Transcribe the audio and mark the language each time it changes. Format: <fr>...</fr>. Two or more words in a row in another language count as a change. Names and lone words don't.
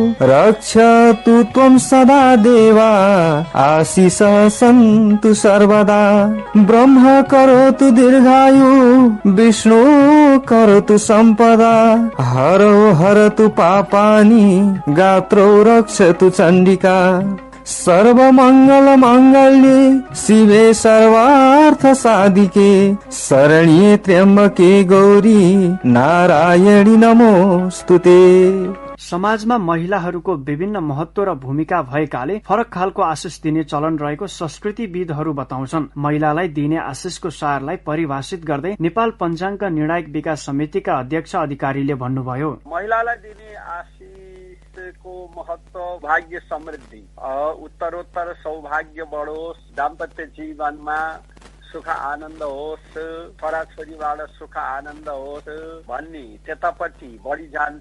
<sa>रक्षतु त्वं सदा देवा आशिष सन्तु सर्वदा ब्रह्म करोतु दीर्घायु विष्णु करोतु सम्पदा हरो हरतु पापानि गात्रो रक्षतु चण्डिका सर्वमंगल मांगल्ये शिवे सर्वार्थ साधिके शरण्ये त्र्यंबके गौरी नारायणी नमोस्तुते।</sa> <ne>समाजमा महिलाहरूको विभिन्न महत्व र भूमिका भएकाले फरक खालको आशिष दिने चलन रहेको संस्कृतिविदहरू बताउँछन्। महिलालाई दिने आशिषको सारलाई परिभाषित गर्दै नेपाल पञ्चाङ्ग निर्णायक विकास समितिका अध्यक्ष अधिकारीले भन्नुभयो, महिलालाई दिने को महत्व भाग्य समृद्धि, उत्तरोत्तर सौभाग्य बढोस्, दाम्पत्य जीवनमा सुख आनन्द होस्, छोराछोरीबाट सुख आनन्द होस् भन्ने त्यतापट्टि बढी जान्छ।</ne>